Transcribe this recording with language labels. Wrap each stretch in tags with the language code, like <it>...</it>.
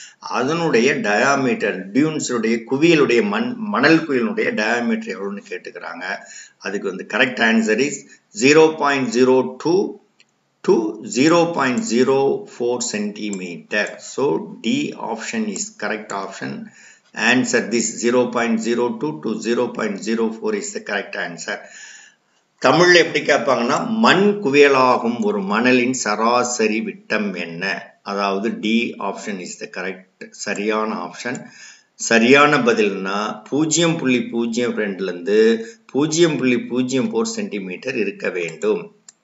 <ta>அதனுடைய டயாமீட்டர் டியூன்ஸுடைய குவியலுடைய மணல் குவியலுடைய டயாமீட்டர் எவ்வளவுன்னு கேட்டுக்கிறாங்க. அதுக்கு வந்து</ta> <en>Correct answer is 0.02 to 0.04 centimeter. So D option is correct option. Answer this 0.02 to 0.04 is the correct answer.</en> <ta>தமிழ்ல எப்படி கேட்பாங்கன்னா, மண் குவியலாகும் ஒரு மணலின் சராசரி விட்டம் என்ன?</ta> <en>அதாவது D option is the correct சரியான option.</en> <ta>சரியான பதில்னா 0.02 இருந்து 0.04 சென்டிமீட்டர் இருக்க வேண்டும்.</ta>